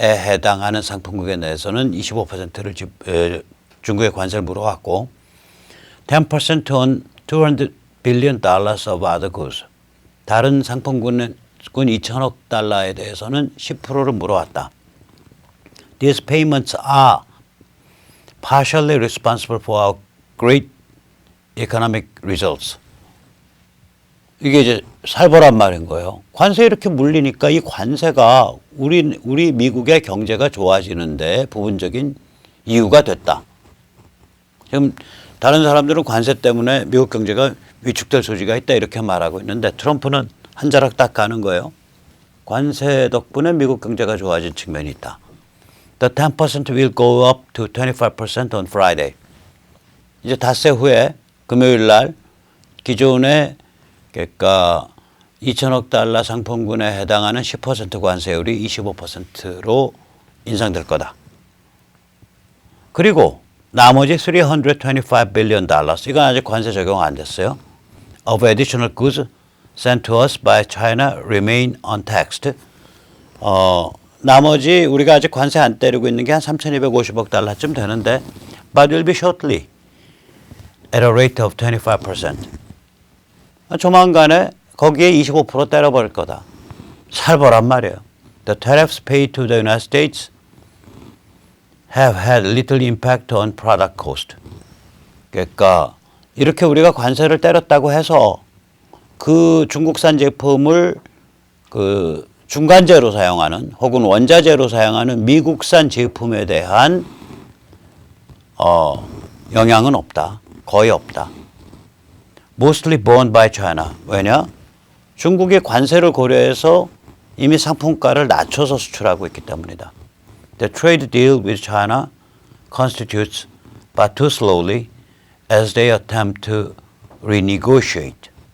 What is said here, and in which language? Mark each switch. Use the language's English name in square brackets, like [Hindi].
[Korean] 해당하는 상품국에 대해서는 25%를 중국에 관세를 물어왔고 10% on $200 billion of other goods. 다른 상품군 2천억 달러에 대해서는 10%를 물어왔다. [English] These payments are partially responsible for our great economic results. [Korean] 이게 이제 살벌한 말인 거예요. 관세 이렇게 물리니까 이 관세가 우리 미국의 경제가 좋아지는데 부분적인 이유가 됐다. 지금 다른 사람들은 관세 때문에 미국 경제가 위축될 소지가 있다 이렇게 말하고 있는데 트럼프는 한 자락 딱 가는 거예요. 관세 덕분에 미국 경제가 좋아진 측면이 있다. [English] The 10% will go up to 25% on Friday. [Korean] 이제 닷새 후에 금요일 날 기존의 그러니까 2천억 달러 상품군에 해당하는 10% 관세율이 25%로 인상될 거다. 그리고 나머지 325 billion dollars 이건 아직 관세 적용 안 됐어요. [English] Of additional goods sent to us by China remain untaxed. [Korean] 나머지 우리가 아직 관세 안 때리고 있는 게 한 3,250억 달러쯤 되는데 but will be shortly at a rate of 25%. 조만간에 거기에 25% 때려버릴 거다. 살벌한 말이에요. [English] The tariffs paid to the United States have had little impact on product cost. [Korean] 그러니까 이렇게 우리가 관세를 때렸다고 해서 그 중국산 제품을 그 중간재로 사용하는 혹은 원자재로 사용하는 미국산 제품에 대한 영향은 없다. [English] 거의 없다. Mostly borne by China. 왜냐? [Korean] 중국이 관세를 고려해서 이미 상품가를 낮춰서 수출하고 있기 때문이다. [English] The trade deal with China constitutes but too slowly as they attempt to renegotiate.